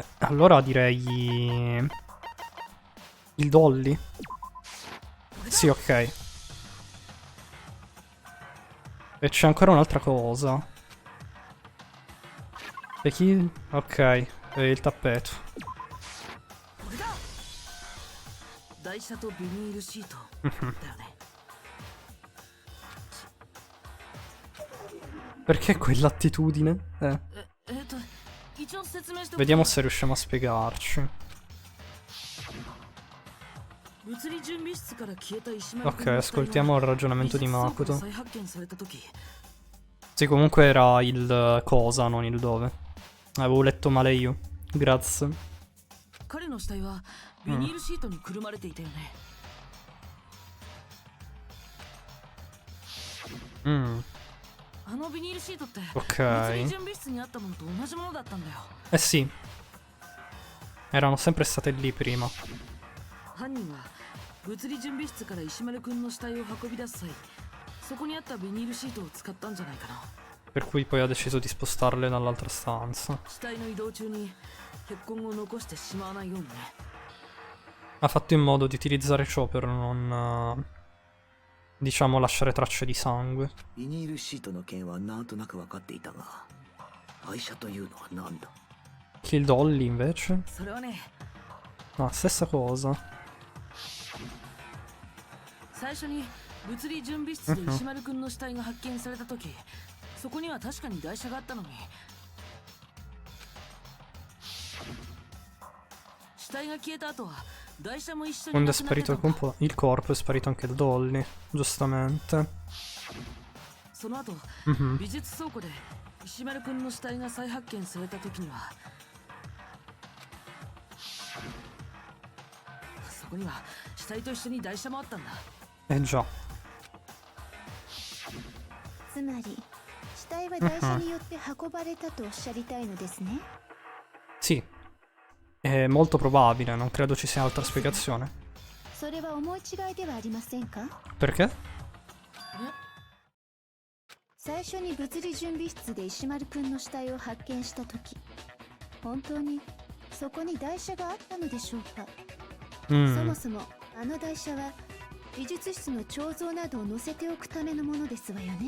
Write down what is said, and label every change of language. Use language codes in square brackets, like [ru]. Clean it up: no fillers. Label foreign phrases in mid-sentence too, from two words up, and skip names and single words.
[it] Allora direi... Il dolly? Sì, ok. E c'è ancora un'altra cosa. E chi? Ok, è il tappeto. [ja] 台車とビニールシートだよね。 [it] Perché quell'attitudine? Vediamo se riusciamo a spiegarci. Ok, ascoltiamo il ragionamento di Makoto. Sì, comunque era il cosa, non il dove. Avevo letto male io. Grazie. [ja] 彼の死体はビニールシートにくるまれていたよね。あのビニールシートって物理準備室にあったものと同じものだったんだよ。 [it] Eh sì. Erano sempre state lì prima. [ja] 犯人は物理準備室から石丸くんの死体を運び出す際、そこにあったビニールシートを使ったんじゃないかな。 [it] Per cui poi ha deciso di spostarle dall'altra stanza. [ja] 死体の移動中に血痕を残してしまわないようにね。 [it] Ha fatto in modo di utilizzare ciò per non... diciamo lasciare tracce di sangue. [ja] ビニールシートの件はなんとなく分かっていたが、愛車というのは何だ? [it] Kill Dolly invece? [ja] それはね、 [it] No, stessa cosa. [ja] 最初に物理準備室で石丸くんの死体が発見された時、そこには確かに台車があったのに、死体が消えた後は台車も一緒に [it] Quando è [ja] なくなって [it] sparito [ja] たんだ。 [it] il corpo è sparito anche il Dolly, giustamente. [ja] その後、美術倉庫で石丸くんの死体が再発見された時には、そこには死体と一緒に台車もあったんだ。 [it] Eh già. [ja] つまり死体は台車によって運ばれたとおっしゃりたいのですね。 [it] Sì. È molto probabile, non credo ci sia altra spiegazione. [ja] それは思い違いではありませんか? [it] Perché? [ja] 最初に物理準備室で石丸くんの死体を発見した時、本当にそこに台車があったのでしょうか。そもそもあの台車は美術室の彫像などを載せておくためのものですわよね。